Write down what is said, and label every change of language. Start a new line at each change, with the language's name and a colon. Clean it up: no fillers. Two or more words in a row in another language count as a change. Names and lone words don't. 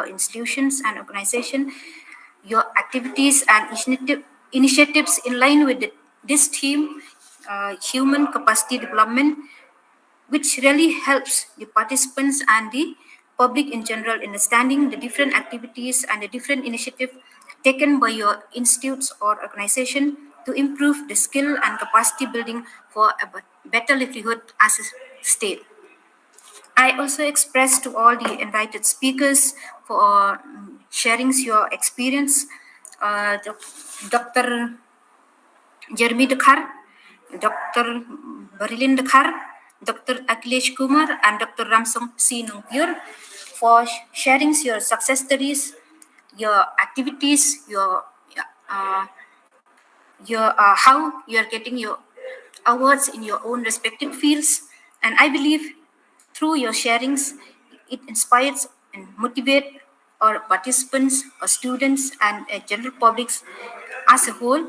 English: institutions and organization, your activities and initiatives in line with this theme, human capacity development, which really helps the participants and the public in general in understanding the different activities and the different initiatives taken by your institutes or organization to improve the skill and capacity building for a better livelihood as a state. I also express to all the invited speakers for sharing your experience. Dr. Jeremy Dakhar, Dr. Barilin Dakhar, Dr. Akilesh Kumar, and Dr. Ramsong C. Nungpur for sharing your success stories, your activities, your how you are getting your awards in your own respective fields. And I believe through your sharings, it inspires and motivates our participants, our students, and general publics as a whole.